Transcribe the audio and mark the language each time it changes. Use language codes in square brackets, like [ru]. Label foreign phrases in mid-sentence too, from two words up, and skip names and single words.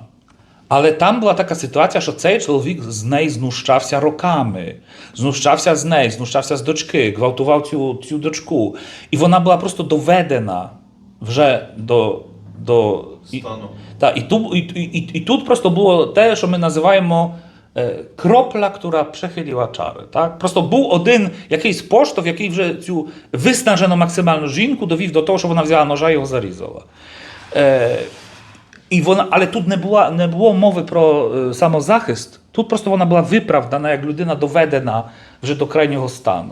[uk] Але там була така ситуація, що цей чоловік з неї знущався роками. Знущався з неї, знущався з дочки, гвалтував цю дочку. І вона була просто доведена вже до Стану. І тут просто було те, що ми називаємо кропля, [pl] która przechyliła czary. [uk] Так? Просто був один якийсь поштовх, який вже цю виснажену максимальну жінку довів до того, що вона взяла ножа і його зарізала. Але тут не було мови про самозахист. Тут просто вона була виправдана, як людина доведена вже до крайнього стану.